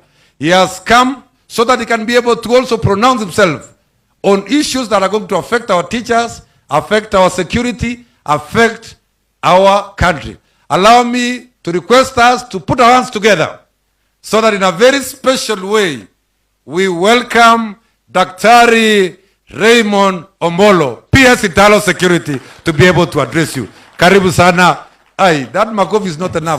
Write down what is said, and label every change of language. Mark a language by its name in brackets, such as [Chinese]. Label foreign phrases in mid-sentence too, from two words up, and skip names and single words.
[English] He has come so that he can be able to also pronounce himself on issues that are going to affect our teachers, affect our security, affect our country. Allow me to request us to put our hands together so that in a very special way, we welcome Daktari Raymond Omolo, PS Italo Security, to be able to address you. [Swahili] Karibu sana. Aye, [English] that makofi is not enough.